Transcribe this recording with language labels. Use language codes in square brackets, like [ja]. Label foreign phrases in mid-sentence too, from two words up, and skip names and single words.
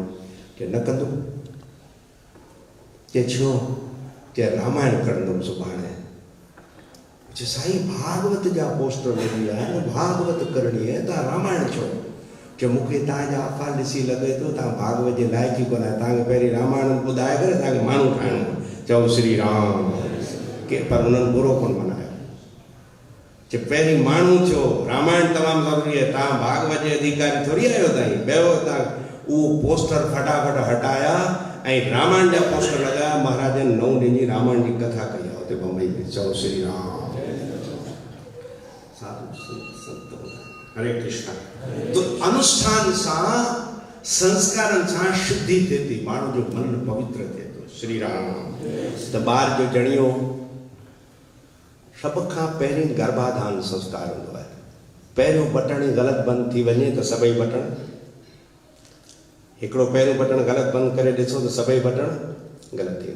[sd] कि न कंदुमि, के छो, के रामायण कढंदुमि सुभाणे। चए साईं भागवत जा पोस्टर लॻी विया आहिनि, भागवत करणी आहे, तव्हां रामायण छो? जो मूंखे तव्हांजा अफ़ाल ॾिसी लॻे थो तव्हां भागवत जे लाइक़ ई कोन आहियो, तव्हांखे पहिरीं रामायण ॿुधाए करे तव्हांखे माण्हू ठाहिणो। चओ श्री राम। के पर उन्हनि बुरो कोन मनायो, जे पहिरीं माण्हू थियो, रामायण तमामु ज़रूरी आहे, तव्हां भागवत जे अधिकारी थोरी आहियो ताईं। ॿियो तव्हां उहो पोस्टर फटाफट हटाया ऐं रामायण जा पोस्टर लॻाया। महाराजनि 9 ॾींहं जी रामायण जी कथा कई आहे हुते बम्बई में। चओ श्री राम। हरे कृष्णा। तो अनुष्ठान सां, संस्कारनि सां शुद्धि थिए थी, माण्हू जो मन पवित्र थिए थो। श्री राम। त ॿार जो ॼणियो सभ खां पहिरीं गर्भाधान संस्कार हूंदो आहे। पहिरियों बटण ई ग़लति बंदि थी वञे त सभई बटण, हिकिड़ो पहिरियों बटण ग़लति बंदि करे ॾिसो त सभई बटण ग़लति थी वेंदा।